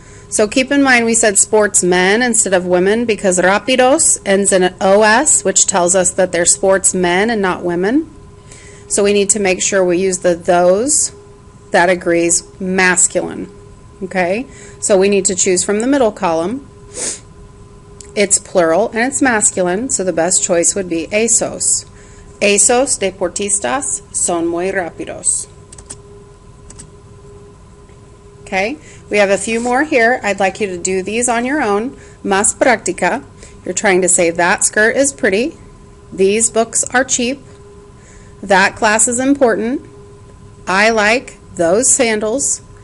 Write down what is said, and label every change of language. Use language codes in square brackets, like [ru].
[en] So keep in mind we said sportsmen instead of women because rápidos ends in an OS, which tells us that they're sportsmen and not women. So we need to make sure we use the those that agrees masculine. Okay? So we need to choose from the middle column. It's plural and it's masculine, so the best choice would be esos. [es] Esos deportistas son muy rápidos. [en] Okay? We have a few more here. I'd like you to do these on your own. [es] Más práctica. [en] You're trying to say that skirt is pretty. These books are cheap. That class is important. I like those sandals.